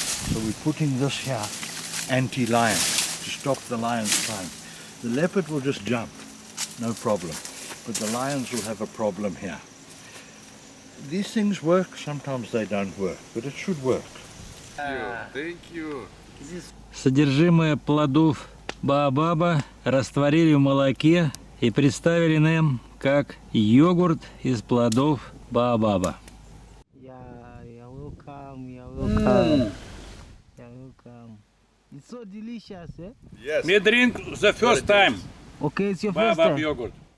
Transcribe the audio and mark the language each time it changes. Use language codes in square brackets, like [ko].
[en] So we're putting this here, anti-lion, to stop the lions flying. The leopard will just jump, no problem. But the lions will have a problem here. These things work, sometimes they don't work, but it should work. Thank you. [ru] Содержимое плодов баобаба растворили в молоке и представили нам как йогурт из плодов баобаба. [en] You're welcome, you're welcome. You're welcome. It's so delicious, eh? Yes. We drink the first time Okay, it's your first baobab time. yogurt.